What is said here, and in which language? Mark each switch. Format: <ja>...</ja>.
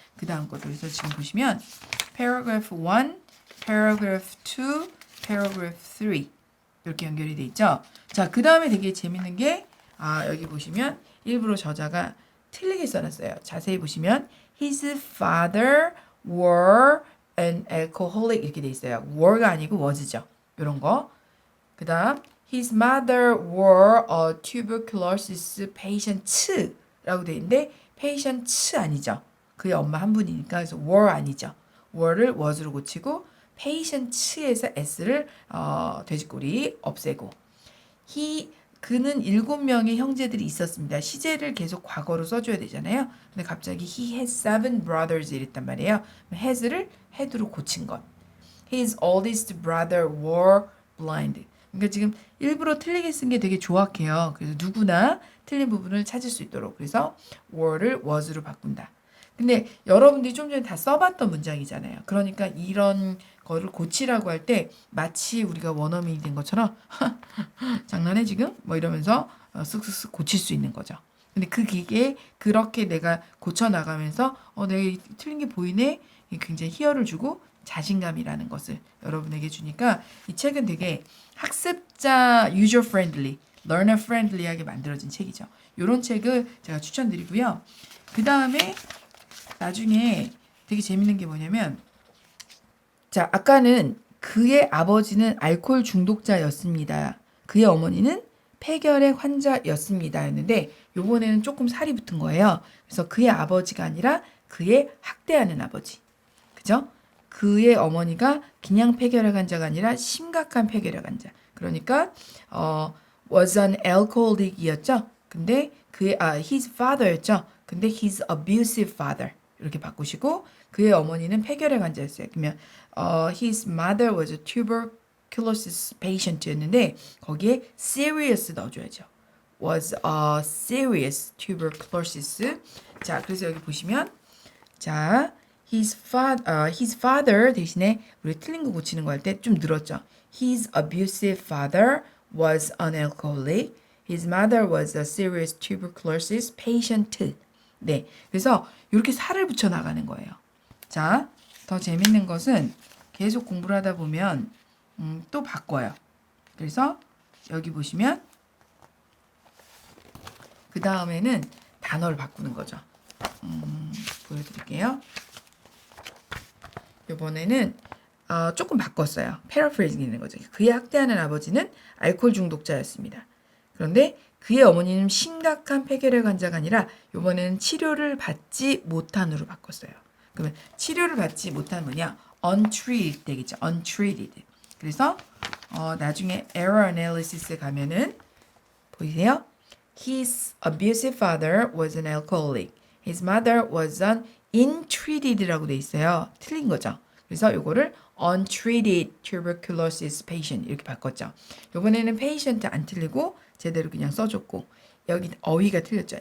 <ko>그 다음 것도 그래서 지금 보시면 paragraph 1, paragraph 2, paragraph 3 이렇게 연결이 돼 있죠. 자, 그 다음에 되게 재밌는 게 여기 보시면 일부러 저자가 틀리게 써놨어요. 자세히 보시면</ko> <en>his father were an alcoholic</en> <ko>이렇게 돼 있어요. were가 아니고 was죠. 이런 거. 그 다음</ko> <en>his mother were a tuberculosis patient</en> <ko>라고 돼 있는데 patient 아니죠. 그의 엄마 한 분이니까 그래서 were 아니죠. were를 was로 고치고 patient에서 s를 돼지꼬리 없애고 그는 7명의 형제들이 있었습니다. 시제를 계속 과거로 써줘야 되잖아요. 근데 갑자기</ko> <en>he has 7 brothers</en> <ko>이랬단 말이에요. has를 had로 고친 것.</ko> <en>His oldest brother were blind.</en> <ko>그러니까 지금 일부러 틀리게 쓴 게 되게 조악해요. 그래서 누구나 틀린 부분을 찾을 수 있도록. 그래서 were를 was로 바꾼다. 근데 여러분들이 좀 전에 다 써봤던 문장이잖아요. 그러니까 이런 거를 고치라고 할 때 마치 우리가 원어민이 된 것처럼 장난해 지금? 뭐 이러면서 쓱쓱쓱 고칠 수 있는 거죠. 근데 그 기계에 그렇게 내가 고쳐나가면서 내가 틀린 게 보이네? 굉장히 희열을 주고 자신감이라는 것을 여러분에게 주니까 이 책은 되게 학습자</ko> <en>user friendly, learner friendly</en> <ko>하게 만들어진 책이죠. 이런 책을 제가 추천드리고요. 그 다음에 나중에 되게 재밌는 게 뭐냐면 자, 아까는 그의 아버지는 알코올 중독자였습니다. 그의 어머니는 폐결핵 환자였습니다. 였는데 요번에는 조금 살이 붙은 거예요. 그래서 그의 아버지가 아니라 그의 학대하는 아버지. 그죠? 그의 어머니가 그냥 폐결핵 환자가 아니라 심각한 폐결핵 환자.</ko> <en>그러니까 was an alcoholic이었죠.</en> <ko>근데</ko> <en>his father</en> <ko>였죠.</ko> <en>근데 his abusive father.</en> <ko>이렇게 바꾸시고 그의 어머니는 폐결핵 환자였어요.</ko> <en>그러면 his mother was a tuberculosis patient였는데</en> <ko>거기에</ko> <en>serious 넣어줘야죠. was a serious tuberculosis.</en> <ko>자, 그래서 여기 보시면 자, his father 대신에 우리 틀린 거 고치는 거 할 때 좀 늘었죠.</ko> <en>His abusive father was an alcoholic. His mother was a serious tuberculosis patient.</en> <ko>네, 그래서 이렇게 살을 붙여 나가는 거예요. 자, 더 재밌는 것은 계속 공부를 하다 보면 또 바꿔요. 그래서 여기 보시면 그 다음에는 단어를 바꾸는 거죠. 보여드릴게요. 이번에는 조금 바꿨어요. 패러프레이징 있는 거죠. 그의 학대하는 아버지는 알코올 중독자였습니다. 그런데 그의 어머니는 심각한 폐결핵 환자가 아니라 이번에는 치료를 받지 못한으로 바꿨어요. 그러면 치료를 받지 못한 뭐냐? untreated 되겠죠.</ko> <en>untreated.</en> <ko>그래서 나중에 error analysis에 가면은 보이세요?</ko> <en>His abusive father was an alcoholic. His mother was an untreated라고</en> <ko>돼 있어요. 틀린 거죠. 그래서 요거를</ko> <en>untreated tuberculosis patient</en> <ko>이렇게 바꿨죠. 요번에는 patient 안 틀리고 제대로 그냥 써줬고 여기 어휘가 틀렸죠.</ko>